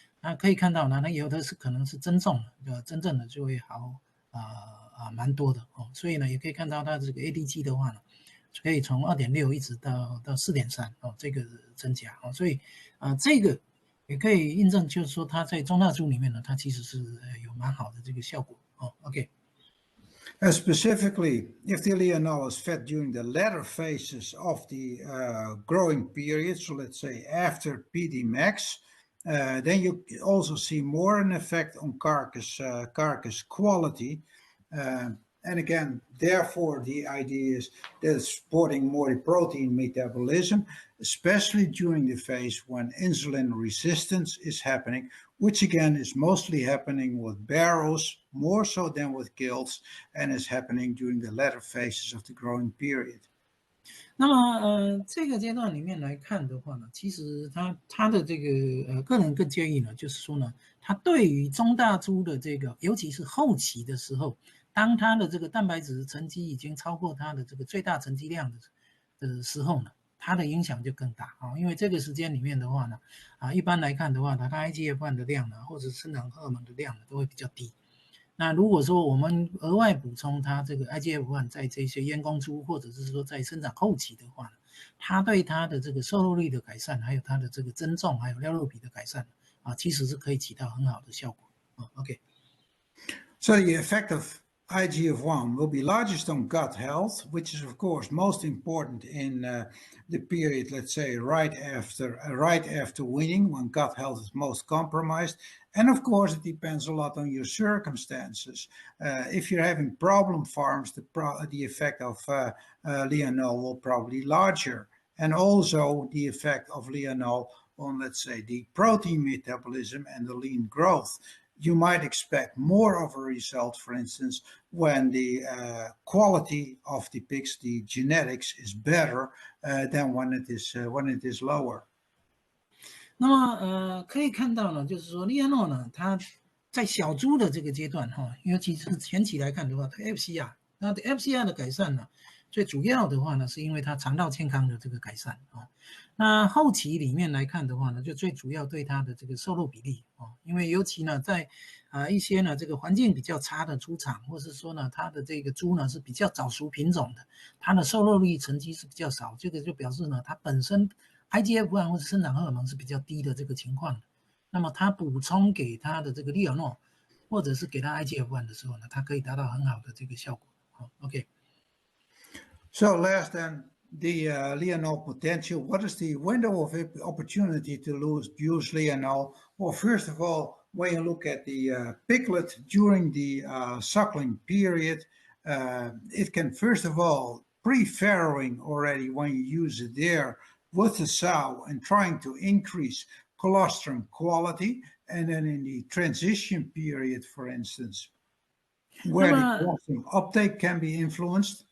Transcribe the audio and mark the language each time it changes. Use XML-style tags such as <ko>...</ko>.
<zh>那可以看到呢，那有的是可能是增重的，真正的就会好蛮多的所以呢，也可以看到它这个 ADG 的话呢，可以从 2.6 一直到 4.3这个增加所以这个也可以印证，就是说它在中大猪里面呢，它其实是有蛮好的这个效果OK.</zh> <en>Specifically, if the Lianol is fed during the latter phases of the growing period, so let's say after PD max, then you also see more an effect on carcass quality. And again, therefore, the idea is that it's supporting more protein metabolism, especially during the phase when insulin resistance is happening, which again is mostly happening with barrows, more so than with gilts, and is happening during the latter phases of the growing period.</en> <zh>那么这个阶段里面来看的话呢，其实他的这个个人更建议呢，就是说呢，他对于中大猪的这个，尤其是后期的时候，当他的这个蛋白质沉积已经超过他的这个最大沉积量的时候呢，它的影响就更大因为这个时间里面的话呢，一般来看的话，它 IGF-1 的量呢，或者生长荷尔蒙的量呢，都会比较低。那如果说我们额外补充它这个 IGF-1 在这些阉公猪或者是说在生长后期的话呢，它对它的这个瘦肉率的改善，还有它的这个增重，还有料肉比的改善其实是可以起到很好的效果OK。</zh> <en>So the effect of IGF-1 will be largest on gut health, which is of course most important in the period, let's say, right after weaning, when gut health is most compromised. And of course, it depends a lot on your circumstances. If you're having problem farms, the effect of Lianol will probably be larger. And also the effect of Lianol on, let's say, the protein metabolism and the lean growth. You might expect more of a result, for instance, when the quality of the pigs, the genetics, is better than when it is lower.</en> <zh>那么可以看到呢，就是说利安诺呢，它在小猪的这个阶段尤其是前期来看的话，它 FCR， 那 FCR 的改善呢，最主要的话呢，是因为它肠道健康的这个改善那后期里面来看的话呢，就最主要对它的这个瘦肉比例因为尤其呢在一些呢这个环境比较差的猪场，或是说呢它的这个猪呢是比较早熟品种的，它的瘦肉率成绩是比较少，这个就表示呢它本身 IGF-1 或者生长荷尔蒙是比较低的这个情况，那么它补充给它的这个利尔诺，或者是给它 IGF-1 的时候呢，它可以达到很好的这个效果OK。</zh> <en>So last then, the Lianol potential. What is the window of opportunity to use Lianol? Well, first of all, when you look at the piglet during the suckling period, it can first of all pre-farrowing already when you use it there with the sow and trying to increase colostrum quality, and then in the transition period, for instance, where the colostrum uptake can be influenced.</en>